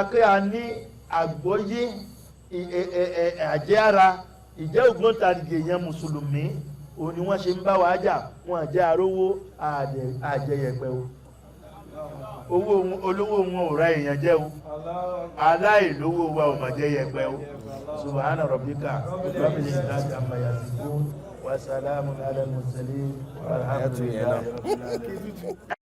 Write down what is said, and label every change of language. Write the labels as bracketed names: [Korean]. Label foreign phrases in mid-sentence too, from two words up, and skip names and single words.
[Yoruba] pé a ní àgbọ́yé àjẹ́ ara ìjẹ́ ògbóǹtarìgì èèyàn mùsùlùmí òun ni wọ́n ṣe ń bá wa jà wọn àjẹ́ arówó àjẹyẹ̀pẹ̀ o owó olówó wọn ò ra èèyàn jẹ́ o aláìlówó wa ò mà jẹ́ yẹ̀pẹ̀ o [Arabic] سبحان ربك رب العزة عما يصفون وسلام على المرسلين والحمد لله رب العالمين.